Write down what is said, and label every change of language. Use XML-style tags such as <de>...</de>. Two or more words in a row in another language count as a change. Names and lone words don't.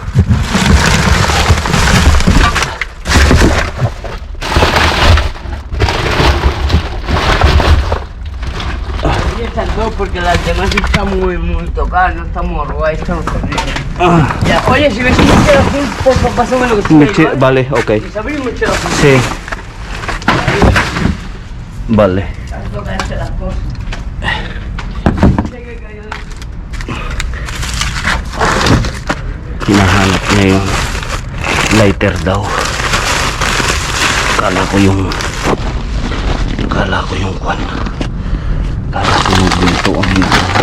<es>Y estas dos porque las demás están muy tocadas, no estamos robadas, estamos perdidos. Ya, oye, si ves un mechero azul, por favor, pásame lo que tienes, Vale, ok. Si sabes un mechero azul, Sí. Vale. toca hacer las cosas.</es> <tl>Hinahanap niya yung lighter daw. Kala ko yung kwan. Kala ko yung ginto ang ginto.</tl>